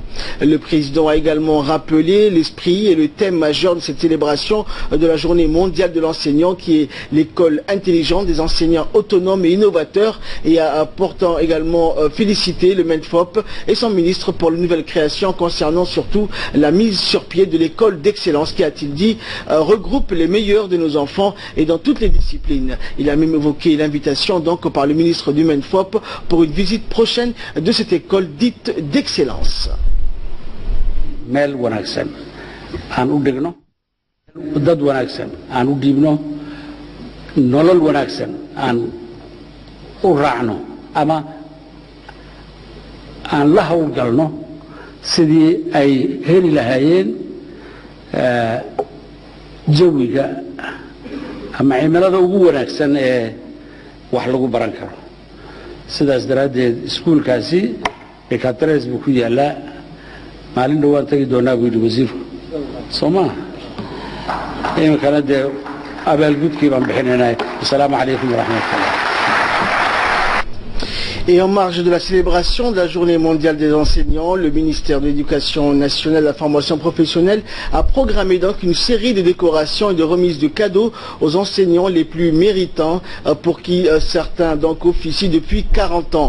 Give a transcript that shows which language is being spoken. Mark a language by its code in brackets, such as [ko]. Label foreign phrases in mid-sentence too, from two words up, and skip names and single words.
[fr] Le président a également rappelé l'esprit et le thème majeur de cette célébration de la journée mondiale de l'enseignant qui est l'école intelligente des enseignants autonomes et innovateurs et a pourtant également félicité le MENFOP et son ministre pour les nouvelles créations concernant surtout la mise sur pied de l'école d'excellence qui, a-t-il dit, regroupe les meilleurs de nos enfants et dans toutes les disciplines. Il a même évoqué l'invitation donc par le ministre du MENFOP pour une visite prochaine de cette école dite d'excellence. [so] meel wanaagsan aan u dhigno dad wanaagsan aan u dhiibno nolol wanaagsan aan u raacno ama aan la hawlgalno sidii ay heli lahaayeen jawiga ama cimilada ugu wanaagsan ee wax lagu baran karo. sidaas daraaddeed iskuulkaasi Ekateres buu ku yaalaa. maalin dhowaan tagi doonaa buu yidhi wasiirku soo maaha iminkana dee abaalgudkii baan bixinaynaa. [ar] السلام عليكم ورحمة الله. [fr] Et en marge de la célébration de la journée mondiale des enseignants, le ministère de l'Éducation nationale et de la formation professionnelle a programmé donc une série de décorations et de remises de cadeaux aux enseignants les plus méritants pour qui certains donc officient depuis 40 ans.